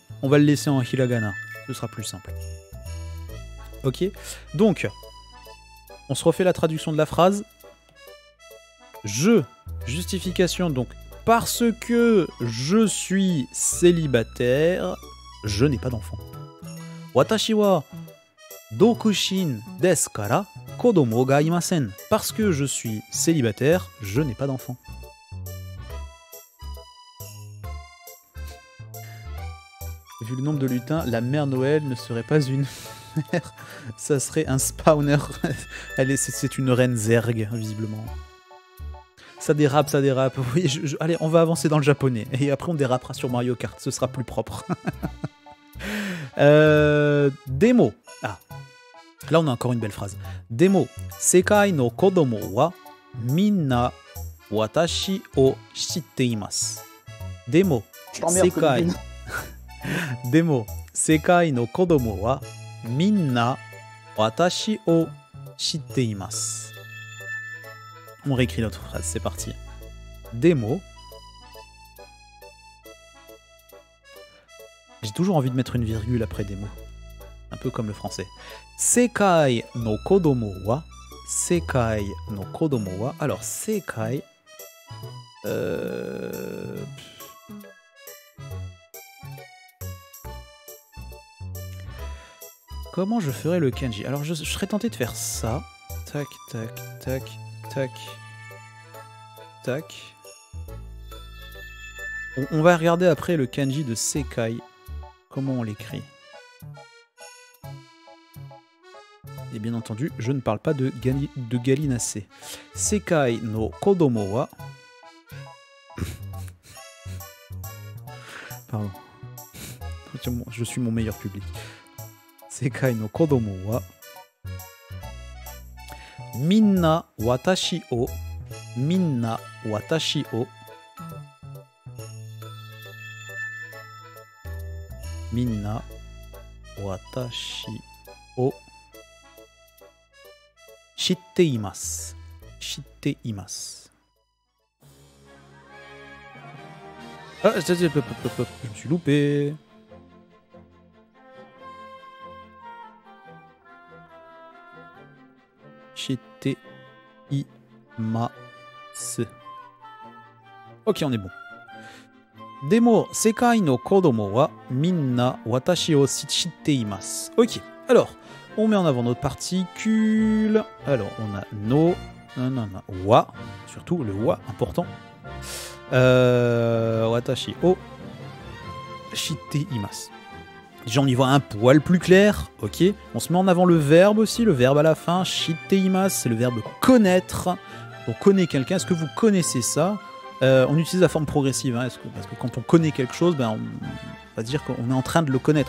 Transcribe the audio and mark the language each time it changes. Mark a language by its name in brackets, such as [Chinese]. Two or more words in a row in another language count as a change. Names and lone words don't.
[French] On va le laisser en hiragana. Ce sera plus simple. Ok, donc, on se refait la traduction de la phrase. Justification, donc, parce que je suis célibataire, je n'ai pas d'enfant. [Japanese] 私は独身ですから子供がいません. [French] Parce que je suis célibataire, je n'ai pas d'enfant. Vu le nombre de lutins, la mère Noël ne serait pas une mère, ça serait un spawner. C'est une reine zerg, visiblement. Ça dérape, ça dérape. Oui, allez, on va avancer dans le japonais. Et après, on dérapera sur Mario Kart. Ce sera plus propre. Démo. Ah. Là, on a encore une belle phrase. Démo. [Japanese] 世界の子供はみんな私を知っています. [French] Démo. Sekai. Démo. [Japanese] 世界の子供はみんな私を知っています. [French] On réécrit notre phrase, c'est parti. Démo. J'ai toujours envie de mettre une virgule après démo. Un peu comme le français. [Japanese] 世界の子供は。世界の子供は. [French] Alors, sekai. Comment je ferais le kanji? Alors, je serais tenté de faire ça. Tac, tac, tac. Tac. Tac. On va regarder après le kanji de Sekai. Comment on l'écrit. Et bien entendu, je ne parle pas de Gallinacé. [Japanese] 世界の子供は. [French] Pardon. Je suis mon meilleur public. [Japanese] 世界の子供は。みんな私をみんな私をみんな私を知っています. 知っています. [French] Ah, je me suis loupé. [Japanese] 知っています. [French] Ok, on est bon. [Japanese] でも、世界の子供はみんな私を知っています. [French] Ok, alors, on met en avant notre particule. Alors, on a no, wa, surtout le wa, important. [Japanese] 私を知っています. [French] Déjà, on y voit un poil plus clair, ok. On se met en avant le verbe aussi, le verbe à la fin, shitteimasu, c'est le verbe connaître. On connaît quelqu'un, est-ce que vous connaissez ça? On utilise la forme progressive, hein, parce que quand on connaît quelque chose, ben, on va dire qu'on est en train de le connaître.